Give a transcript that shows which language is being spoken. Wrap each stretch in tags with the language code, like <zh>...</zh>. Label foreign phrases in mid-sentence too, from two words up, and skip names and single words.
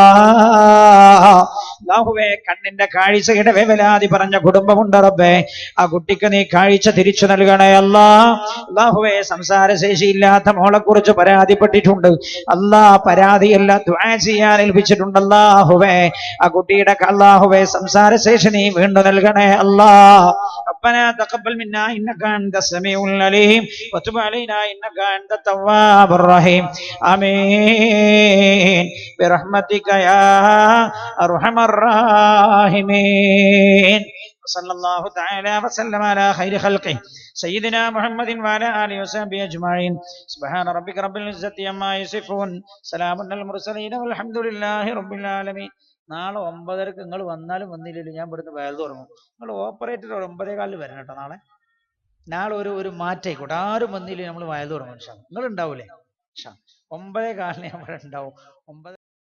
<ml>അല്ലാഹുവേ, കണ്ണിന്റെ കാഴ്ചയുടെ വേവലാതി പറഞ്ഞ കുടുംബമുണ്ട് റബ്ബേ, ആ കുട്ടിക്ക് നീ കാഴ്ച തിരിച്ചു നൽകണേ അല്ലാ. അല്ലാഹുവേ, സംസാരശേഷിയില്ലാത്ത മോളെ കുറിച്ച് പരാതിപ്പെട്ടിട്ടുണ്ട് അല്ലാ, പരാതിയല്ല ദുആ ചെയ്യാൻ ഏൽപ്പിച്ചിട്ടുണ്ട് അല്ലാഹുവേ, ആ കുട്ടിയുടെ അല്ലാഹുവേ സംസാരശേഷി നീ വീണ്ടും നൽകണേ അല്ലാ.</ml> <ar>ربنا تقبل منا انك انت السميع العليم وتب علينا انك انت التواب الرحيم آمين برحمتك يا ارحم الراحمين. صلى الله تعالى وسلم على خير خلقه سيدنا محمد وعلى اله وصحبه اجمعين. سبحان ربك رب العزة عما يصفون سلام على المرسلين والحمد لله رب العالمين.</ar> <ml>നാളെ 9:30 നിങ്ങൾ വന്നാലും വന്നില്ലല്ലോ, ഞാൻ ഇവിടുന്ന് വയൽ തുടങ്ങും. നിങ്ങൾ ഓപ്പറേറ്റർ 9:15 വരണം കേട്ടോ. നാളെ ഒരു മാറ്റായിക്കോട്ടെ, ആരും വന്നില്ലേ നമ്മൾ വയൽ തുടങ്ങും. നിങ്ങൾ ഉണ്ടാവൂലേ? 9:15 ഞാൻ ഇവിടെ ഉണ്ടാവും. 9</ml>